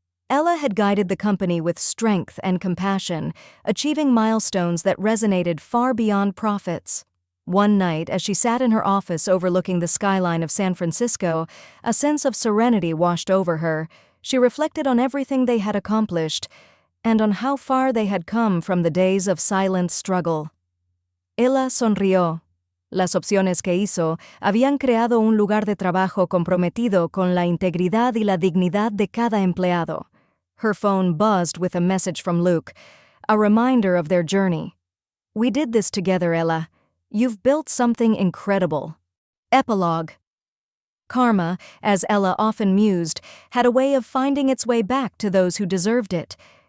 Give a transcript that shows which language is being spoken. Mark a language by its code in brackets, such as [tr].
[en] Ella had guided the company with strength and compassion, achieving milestones that resonated far beyond profits. One night, as she sat in her office overlooking the skyline of San Francisco, a sense of serenity washed over her. She reflected on everything they had accomplished, and on how far they had come from the days of silent struggle. [es] Ella sonrió. Las opciones que hizo habían creado un lugar de trabajo comprometido con la integridad y la dignidad de cada empleado. [en] Her phone buzzed with a message from Luke, a reminder of their journey. "We did this together, Ella. You've built something incredible." Epilogue. Karma, as Ella often mused, had a way of finding its way back to those who deserved it.